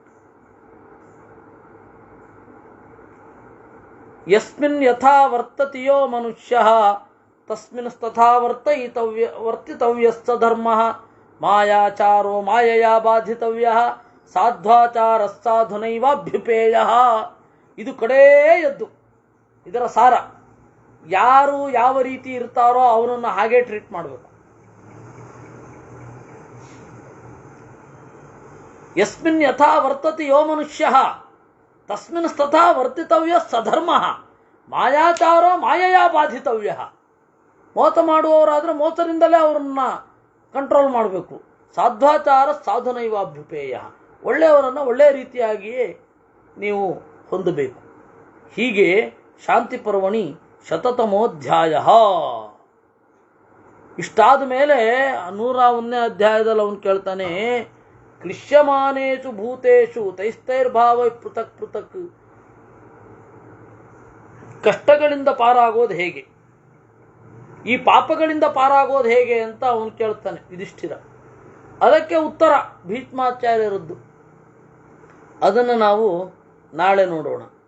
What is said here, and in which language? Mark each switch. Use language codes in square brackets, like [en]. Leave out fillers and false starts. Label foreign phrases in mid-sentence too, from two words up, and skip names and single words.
[sa] ಯಸ್ಮಿನ್ ಯಥಾ ವರ್ತತಿಯೋ ಮನುಷ್ಯಃ ತಸ್ಮಿನ್ ತಥಾ ವರ್ತಿತವ್ಯಸ್ಸ ಧರ್ಮಃ ಮಾಯಾಚಾರೋ ಮಾಯಯಾ ಬಾಧಿತವ್ಯಃ ಸಾಧ್ವಾಚಾರ ಸಾಧುನೈವಾಭ್ಯುಪೇಯಃ. [kn] ಇದು ಕಡೆಯದ್ದು ಇದರ ಸಾರ. ಯಾರು ಯಾವ ರೀತಿ ಇರ್ತಾರೋ ಅವನನ್ನು ಹಾಗೆ ಟ್ರೀಟ್ ಮಾಡಬೇಕು. [sa] ಯಸ್ಮಿನ್ ಯಥಾ ವರ್ತತಿ ಯೋ ಮನುಷ್ಯಃ ತಸ್ಮಿನ್ ತಥಾ ವರ್ತಿತವ್ಯ ಸಧರ್ಮಃ ಮಾಯಾಚಾರೋ ಮಾಯಯಾ ಬಾಧಿತವ್ಯ. [kn] ಮೋಸ ಮಾಡುವವರಾದ್ರೆ ಮೋಸದಿಂದಲೇ ಅವರನ್ನ ಕಂಟ್ರೋಲ್ ಮಾಡಬೇಕು. [sa] ಸಾಧ್ವಾಚಾರ ಸಾಧುನೈವಾಭ್ಯುಪೇಯ. [kn] ಒಳ್ಳೆಯವರನ್ನು ಒಳ್ಳೆಯ ರೀತಿಯಾಗಿಯೇ ನೀವು ಹೊಂದಬೇಕು. [sa] ಹೀಗೆ ಶಾಂತಿ ಪರ್ವಣಿ ಶತತಮೋಧ್ಯಾಯ. [kn] ಇಷ್ಟಾದ ಮೇಲೆ 101ನೇ ಅಧ್ಯಾಯದಲ್ಲಿ ಅವನು ಕೇಳ್ತಾನೆ, [sa] ಕ್ಲಿಶ್ಯಮಾನೇಷು ಭೂತೇಷು ತೈಸ್ತೈರ್ಭಾವ ಪೃಥಕ್ ಪೃಥಕ್. [kn] ಕಷ್ಟಗಳಿಂದ ಪಾರಾಗೋದು ಹೇಗೆ, ಈ ಪಾಪಗಳಿಂದ ಪಾರಾಗೋದು ಹೇಗೆ ಅಂತ ಅವನು ಕೇಳ್ತಾನೆ ಯುಧಿಷ್ಠಿರ. ಅದಕ್ಕೆ ಉತ್ತರ ಭೀಷ್ಮಾಚಾರ್ಯರದ್ದು. ಅದನ್ನು ನಾವು ನಾಳೆ ನೋಡೋಣ.